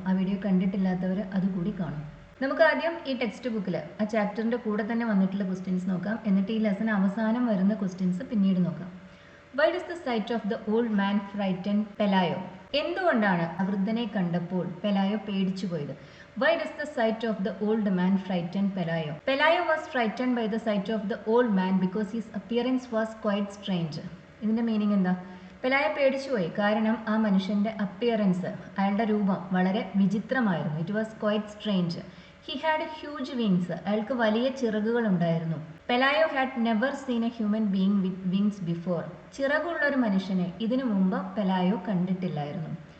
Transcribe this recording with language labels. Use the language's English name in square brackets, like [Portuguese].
[Malayalam] ആ വീഡിയോ കണ്ടിട്ടില്ലാത്തവർ അതുകൂടി കാണും. നമുക്ക് ആദ്യം ഈ ടെക്സ്റ്റ് ബുക്കിൽ ആ ചാപ്റ്ററിൻ്റെ കൂടെ തന്നെ വന്നിട്ടുള്ള ക്വസ്റ്റ്യൻസ് നോക്കാം. എന്നിട്ട് ഈ ലെസൺ അവസാനം വരുന്ന ക്വസ്റ്റ്യൻസ് പിന്നീട് നോക്കാം. [English] Why does the sight of the old man frighten Pelayo? [Malayalam] എന്തുകൊണ്ടാണ് ആ വൃദ്ധനെ കണ്ടപ്പോൾ പെലായോ പേടിച്ചു പോയത്? [English] Why does the sight of the old man frighten Pelayo? Pelayo was frightened by the sight of the old man because his appearance was quite strange. [Malayalam] ഇതിൻ്റെ meaning എന്താ? പെലായോ പേടിച്ചുപോയി കാരണം ആ മനുഷ്യൻ്റെ അപ്പിയറൻസ്, അയാളുടെ രൂപം വളരെ വിചിത്രമായിരുന്നു. [English] It was quite strange. He had huge wings. [Malayalam] അയാൾക്ക് വലിയ ചിറകുകൾ ഉണ്ടായിരുന്നു. [English] Pelayo had never seen a human being with wings before. [Malayalam] ചിറകുള്ള ഒരു മനുഷ്യനെ ഇതിനു മുമ്പ് പെലായോ കണ്ടിട്ടില്ലായിരുന്നു.